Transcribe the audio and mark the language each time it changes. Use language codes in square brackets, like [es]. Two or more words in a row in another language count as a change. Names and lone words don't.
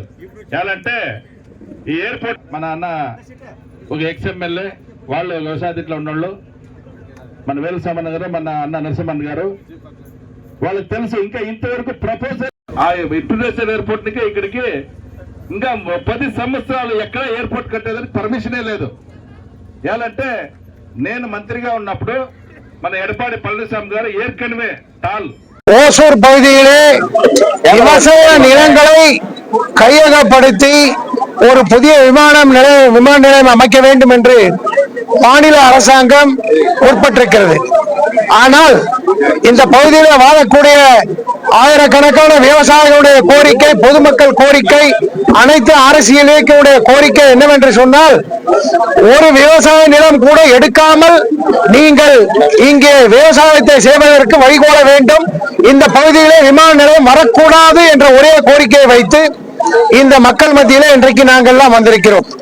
[te] ఎలాంటే ఈ ఎయిర్పోర్ట్ మన అన్న ఒక ఎక్స్ఎమ్మెల్యే వాళ్ళు వ్యవసాయ దీంట్లో ఉన్నోళ్ళు, మన వేలు సామాన్ గారు, మన అన్న నరసింహన్ గారు, వాళ్ళకి తెలుసు. ఇంకా ఇంతవరకు ప్రపోజల్ ఆ [en] international airport [te] కి ఇక్కడికి ఇంకా 10 సంవత్సరాలు ఎక్కడ ఎయిర్పోర్ట్ కట్టేదానికి పర్మిషనే లేదు. ఎలాంటే నేను మంత్రిగా ఉన్నప్పుడు మన எடப்பாடி பழனிசாமி గారు ஏற்கனவே [ta] ஓசூர் பகுதியிலே விவசாய நிலங்களை கையகப்படுத்தி ஒரு புதிய விமான நிலையம் அமைக்க வேண்டும் என்று மாநில அரசாங்கம் முற்பட்டிருக்கிறது. ஆனால் இந்த பகுதியில் வாழக்கூடிய ஆயிரக்கணக்கான விவசாயிகளுடைய கோரிக்கை, பொதுமக்கள் கோரிக்கை, அனைத்து அரசியல் இயக்கங்களுடைய கோரிக்கை என்னவென்று சொன்னால், ஒரு விவசாய நிலம் கூட எடுக்காமல் நீங்கள் இங்கே விவசாயத்தை செய்வதற்கு வழிகோல வேண்டும், இந்த பகுதியிலே விமான நிலையம் வரக்கூடாது என்ற ஒரே கோரிக்கையை வைத்து இந்த மக்கள் மத்தியிலே இன்றைக்கு நாங்கள் எல்லாம் வந்திருக்கிறோம்.